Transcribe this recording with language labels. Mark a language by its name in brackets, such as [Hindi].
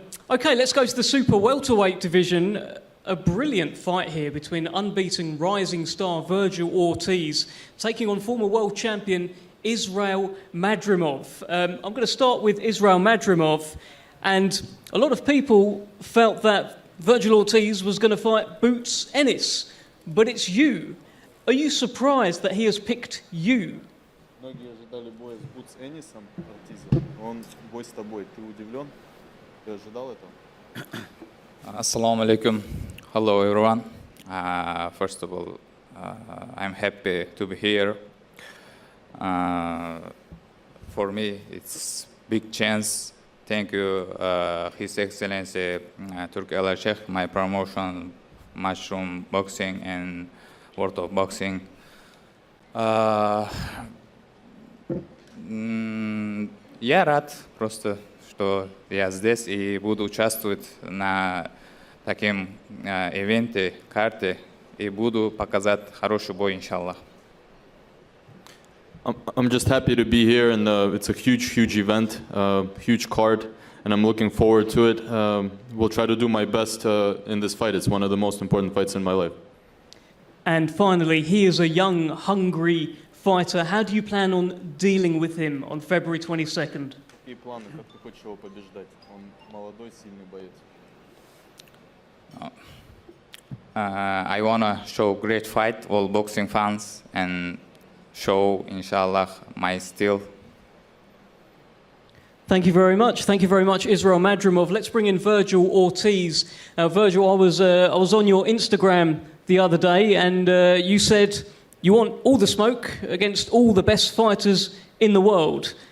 [English] Okay, let's go to the super welterweight division. A brilliant fight here between unbeaten rising star Virgil Ortiz taking on former world champion Israil Madrimov. I'm going to start with Israil Madrimov, and a lot of people felt that Virgil Ortiz was going to fight Boots Ennis, but it's you. Are you surprised that he has picked you? [Russian] Многие ожидали боя с Бутс Эннисом, Ортизом. Он бой с тобой. Ты удивлен? Ты ожидал этого? [English] Assalamu alaikum. Hello everyone. First of all, I'm happy to be here. For me, it's big chance. Thank you, His Excellency Turki Al Sheikh, my promotion, Mushroom Boxing and World of Boxing. [Russian] Я рад просто, что я здесь и буду участвовать на таком ивенте, карте, и буду показать хороший бой, иншаллах. [English] I'm just happy to be here, and it's a huge event, huge card, and I'm looking forward to it. Will try to do my best in this fight. It's one of the most important fights in my life. And finally, he is a young, hungry fighter. How do you plan on dealing with him on February 22nd? [Russian] Какие планы? Как ты хочешь его побеждать? Он молодой, сильный боец. [English] I wanna show great fight all boxing fans and show, inshallah, my skill. Thank you very much. Thank you very much, Israil Madrimov. Let's bring in Virgil Ortiz. Now, Virgil, I was on your Instagram the other day, and you said you want all the smoke against all the best fighters in the world.